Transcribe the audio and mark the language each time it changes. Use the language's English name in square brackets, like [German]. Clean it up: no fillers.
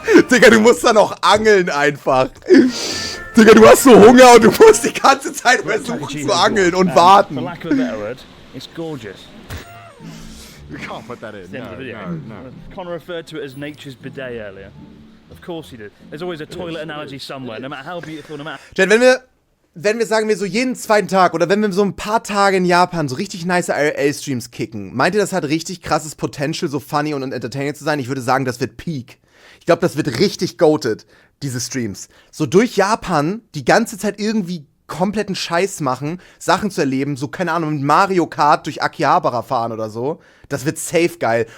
[German] Digga, du musst dann auch angeln einfach. Digga, du hast so Hunger und du musst die ganze Zeit versuchen zu angeln und warten. [English] For lack of a better word, it's gorgeous. You can't put that in. The end of the video. No. Connor referred to it as nature's bidet earlier. Of course he did. There's always a toilet analogy somewhere, no matter how beautiful, no matter. [German] Jen, wenn wir sagen wir so jeden zweiten Tag oder wenn wir so ein paar Tage in Japan so richtig nice IRL-Streams kicken, meint ihr, das hat richtig krasses Potential, so funny und entertaining zu sein? Ich würde sagen, das wird Peak. Ich glaube, das wird richtig goated, diese Streams. So durch Japan die ganze Zeit irgendwie kompletten Scheiß machen, Sachen zu erleben, so, keine Ahnung, mit Mario Kart durch Akihabara fahren oder so. Das wird safe geil.